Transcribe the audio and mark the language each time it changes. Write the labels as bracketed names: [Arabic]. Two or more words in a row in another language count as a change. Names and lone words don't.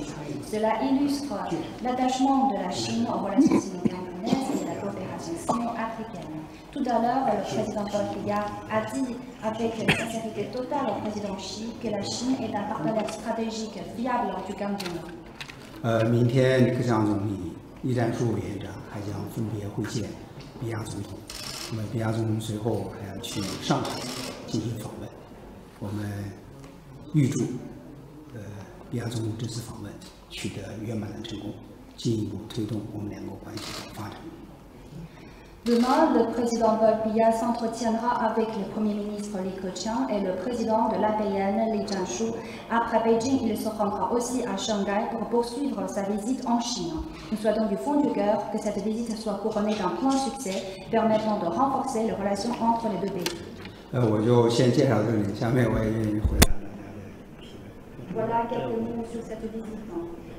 [French] Cela illustre l'attachement de la Chine aux relations sino-camerounaises et la coopération sino-africaine. Tout à l'heure, le président Paul Biya a dit avec une sincérité totale au président Xi que la Chine est un partenaire stratégique fiable du Cameroun. [Chinese] 明天李克强总理、栗战书委员长还将分别会见比亚总统。那么比亚总统随后还要去上海进行访问。我们预祝比亚总统这次访问取得圆满的成功，进一步推动我们两国关系的发展。 [French] Demain, le président Paul Biya s'entretiendra avec le premier ministre Li Keqiang et le président de l'APN, Li Jianshu. Après Beijing, il se rendra aussi à Shanghai pour poursuivre sa visite en Chine. Nous souhaitons du fond du cœur que cette visite soit couronnée d'un plein succès, permettant de renforcer les relations entre les deux pays. [Chinese] 我就先介绍这里，下面我也愿意回答大家的提问。 [French] Voilà quelques mots sur cette visite.